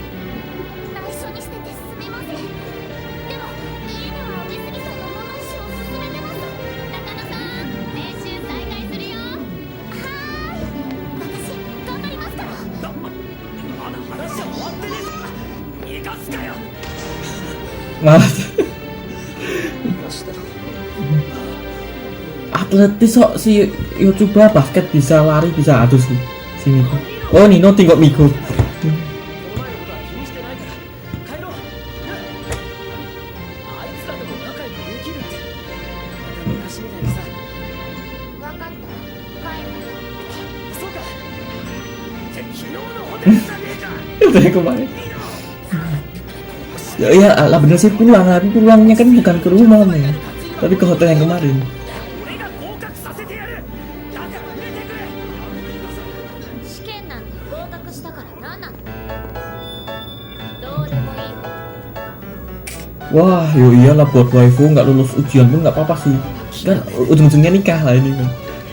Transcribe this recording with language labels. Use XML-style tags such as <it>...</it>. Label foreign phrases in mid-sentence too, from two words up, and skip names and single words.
<ja>内緒にしててすみません。でも家では上杉さんの物教を勧めてます。中野さん、練習再開するよ。はーい。私頑張りますから。まだ話は終わってねえぞ逃がすかよ</ja> <id>Mas,</id> <ja>逃がしたら</ja> <id>atletis kok si Yotsuba basket bisa lari bisa aduh sih si Miku. Oh Nino tengok Miku.</id> <ja>この前のことは気にしてないから帰ろう。あいつらとも仲良くできるってまた昔みたいにさ。わかった。帰る。そうか。って昨日のホテルじゃねえか</ja> <id>Itu yang kemarin. Ya iya lah bener sih pulang, tapi pulangnya kan bukan ke rumah nih, tapi ke hotel yang kemarin.</id> <ja>俺が合格させてやるだから出てくれ試験なんて合格したから何なの。どうでもいいわ。</ja> <id>Wah, yo iyalah buat waifu nggak lulus ujian pun nggak apa-apa sih. Kan ujung-ujungnya nikah lah ini kan.</id>